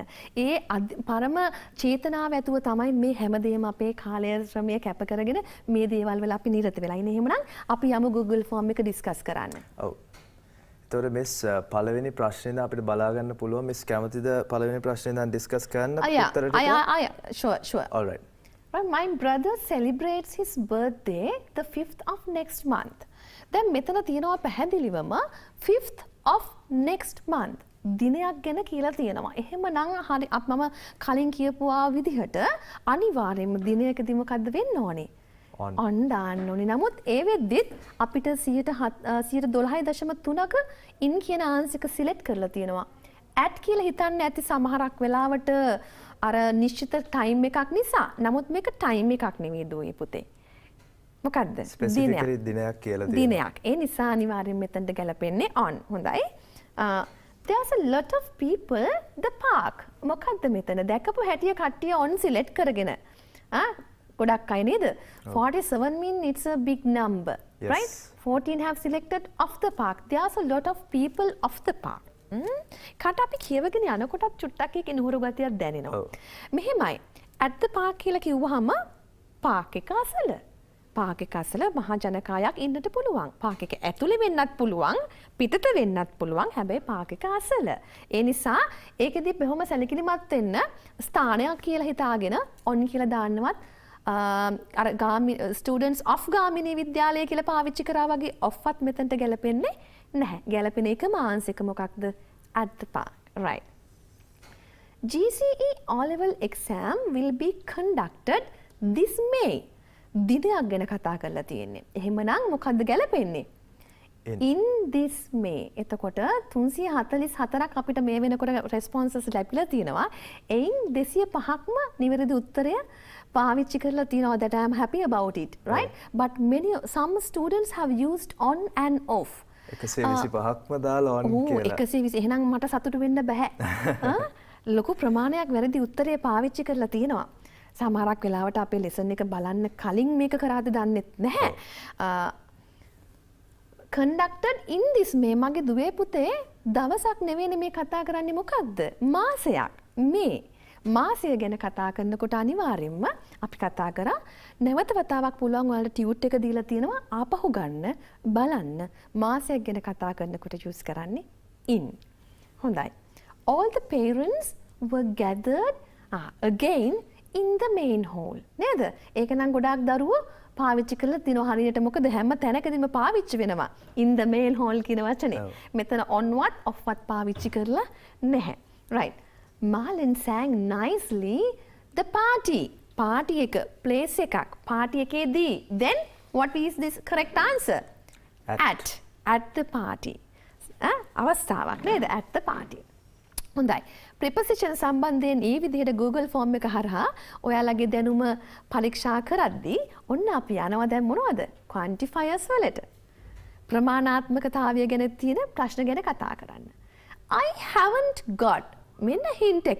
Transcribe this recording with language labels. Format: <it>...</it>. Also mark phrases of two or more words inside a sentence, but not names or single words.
<si>ඒ පරම චේතනාව ඇතුව තමයි මේ හැමදේම අපේ කාලය ශ්‍රමය කැප කරගෙන මේ දේවල් වල අපි නිරත වෙලා ඉන්නේ. එහෙමනම් අපි යමු Google form එක ඩිස්කස් කරන්න. ඔව්. ඒතකොට මිස් පළවෙනි ප්‍රශ්නේ අපිට බලා ගන්න පුළුවන්. මිස් කැමතිද පළවෙනි ප්‍රශ්නේ දැන් ඩිස්කස් කරන්න උත්තර ටික?</si> <en>Sure. All right. Well, my brother celebrates his birthday the 5th of next month.</en> <si>දැන් මෙතන තියෙනවා පැහැදිලිවම</si> <en>5th of next month</en> <si>දිනයක් ගැන කියලා තියෙනවා. එහෙමනම් හරි මම කලින් කියපුවා විදිහට අනිවාර්යයෙන්ම දිනයකදී මොකද්ද වෙන්න ඕනේ? on දාන්න ඕනේ. නමුත් ඒ වෙද්දිත් අපිට 12.3ක in කියන ආන්සර් එක සිලෙක්ට් කරලා තියෙනවා. at කියලා හිතන්න ඇති සමහරක් වෙලාවට අර නිශ්චිත ටයිම් එකක් නිසා. නමුත් මේක ටයිම් එකක් නෙවෙයි දුවේ පුතේ. මොකද්ද? ස්පෙસિෆිකලි දිනයක් කියලා තියෙනවා. දිනයක්. ඒ නිසා අනිවාර්යෙන් මෙතනට ගැලපෙන්නේ on. හොඳයි.</si> <en>There's a lot of people the park.</en> <si>මොකද්ද මෙතන? දැකපු හැටිය කට්ටිය on select කරගෙන. ගොඩක් අය නේද?</si> <en>47 mean it's a big number. Yes. Right? 14 have selected of the park. There's a lot of people of the park.</en> <si>කට අපි කියවගෙන යනකොටත් චුට්ටක් එක නුහුරු ගතියක් දැනෙනවා. මෙහෙමයි.</si> <en>at the park</en> <si>කියලා කිව්වහම පාක් එක අසල. පාක් එක අසල මහා ජනකායක් ඉන්නට පුළුවන්. පාක් එක ඇතුලේ වෙන්නත් පුළුවන්, පිටත වෙන්නත් පුළුවන්. හැබැයි පාක් එක අසල. ඒ නිසා ඒකෙදි බොහොම සැලකිලිමත් වෙන්න ස්ථානයක් කියලා හිතාගෙන on කියලා දාන්නවත් අර</si> <en>students of</en> <si>ගාමිණී විද්‍යාලය කියලා පාවිච්චි කරා වගේ ofවත් මෙතනට ගැලපෙන්නේ නැහැ. ගැලපෙන එකම ආන්සර් එක මොකක්ද?</si> <en>at the park. Right. GCE O-level exam will be conducted this May.</en> <si>දිනයක් ගැන කතා කරලා තියෙන්නේ. එහෙමනම් මොකද්ද ගැලපෙන්නේ?</si> <en>in this May.</en> <si>එතකොට 344ක් අපිට මේ වෙනකොට responses ලැබිලා තියෙනවා. එයින් 205ක්ම නිවැරදි උත්තරය පාවිච්චි කරලා තියෙනවා.</si> <en>that I am happy about it, right? But some students have used on and off.</en> <si>125ක්ම දාලා on කියලා. 120. එහෙනම් මට සතුටු වෙන්න බෑ. ලොකු ප්‍රමාණයක් වැරදි උත්තරය පාවිච්චි කරලා තියෙනවා. සමහරක් වෙලාවට අපේ ලෙසන් එක බලන්න කලින් මේක කරාද දන්නෙත් නැහැ.</si> <en>conducted in this May.</en> <si>මගේ දුවේ පුතේ දවසක් නෙවෙයි මේ කතා කරන්නේ මොකද්ද? මාසයක්. මේ මාසය ගැන කතා කරනකොට අනිවාර්යෙන්ම අපි කතා කරා නැවත වතාවක් පුළුවන් ඔයාලට ටියුට් එක දීලා තියෙනවා ආපහු ගන්න බලන්න මාසයක් ගැන කතා කරනකොට යූස් කරන්නේ in. හොඳයි.</si> <en>All the parents were gathered again in the main hall.</en> <si>නේද? ඒක නම් ගොඩාක් දරුවෝ පාවිච්චි කරලා තිනවා හරියට. මොකද හැම තැනකදීම පාවිච්චි වෙනවා</si> <en>in the main hall</en> <si>කියන වචනේ. මෙතන onවත් offවත් පාවිච්චි කරලා නැහැ.</si> <en>right. Marlon sang nicely the party. Party එක place එකක්. party එකේදී. Then what is this correct answer? At the party.</en> <si>අවස්ථාවක් නේද?</si> <en>at the party.</en> <si>හොඳයි. preposition සම්බන්ධයෙන් මේ විදිහට Google form එක හරහා ඔයාලගේ දැනුම පරීක්ෂා කරද්දී ඔන්න අපි යනවා දැන් මොනවද? quantifiers වලට. ප්‍රමාණාත්මකතාවය ගැන තියෙන ප්‍රශ්න ගැන කතා කරන්න.</si> <en>I haven't got මෙන්න hint එක.</en>